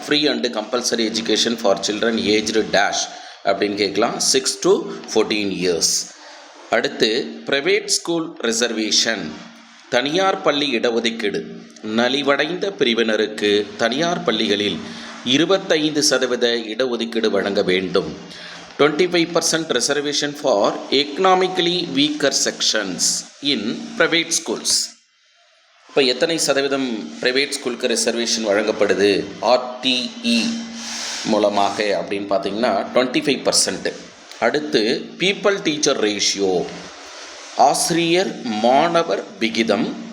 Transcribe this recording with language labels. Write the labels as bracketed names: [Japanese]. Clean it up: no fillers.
[English] free and compulsory education for children aged dash [Tamil] அப்படின்னு கேட்கலாம், [English] 6 to 14 years. [Tamil] அடுத்து [English] private school reservation, [Tamil] தனியார் பள்ளி இடஒதுக்கீடு. நலிவடைந்த பிரிவினருக்கு தனியார் பள்ளிகளில் 25% இடஒதுக்கீடு வழங்க வேண்டும். [English] 25% reservation for economically weaker sections in private schools. [Tamil] இப்போ எத்தனை சதவீதம் ப்ரைவேட் ஸ்கூலுக்கு ரிசர்வேஷன் வழங்கப்படுது RTE மூலமாக அப்படின்னு பார்த்தீங்கன்னா 25%. அடுத்து [English] pupil teacher ratio, [Tamil] ஆசிரியர் மாணவர் விகிதம்.